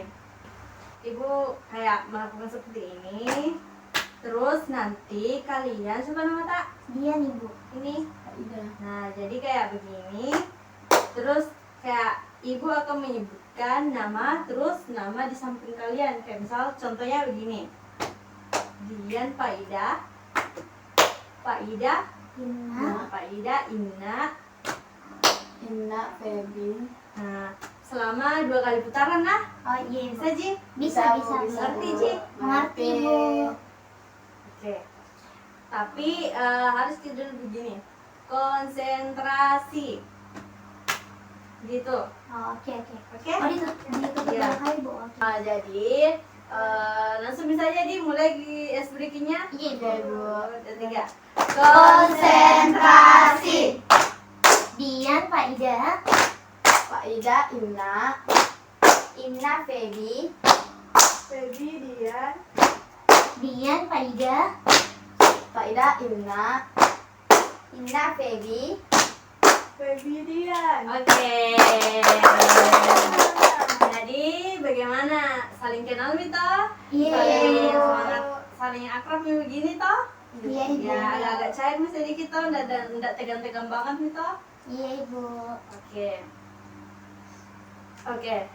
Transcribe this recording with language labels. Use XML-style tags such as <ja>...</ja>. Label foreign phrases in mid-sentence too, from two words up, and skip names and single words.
<id>Ibu kayak melakukan seperti ini. Terus nanti kalian siapa nama tak? Dian Ibu. Ini. Ida. Nah, jadi kayak begini. Terus kayak Ibu akan menyebutkan nama, terus nama di samping kalian. Kayak misal contohnya begini. Dian, Pak Ida, Ina. Pak Ida, Ina. Ina Febi. Nah, selama 2 kali putaran lah. Oh iya Ibu. Bisa Ji? Bisa. Ngerti, Ji? Mengerti Ibu. Oke. Tapi harus dulu begini. Konsentrasi. Gitu. Oh, oke. Oke? Oh ditutup Iya. berapa Ibu? Oke. Nah, jadi langsung bisa aja dimulai di es breakingnya. Iya Ibu. 3. Konsentrasi. Dian, Pak Ida. Pak Ida, Ina. Ina Febi. Febi, Dian. Dian, Pak Ida. Pak Ida, Ina. Ina Febi. Febi, Dian. Oke. Jadi bagaimana? Saling kenal Mito? Iya Saling Ibu. semangat saling akrab nih begini toh. Iya, Ibu. Ya agak-agak cair nih sedikit toh, ndak tegang-tegang banget nih toh. Iya, Ibu. Oke. Oke.</id>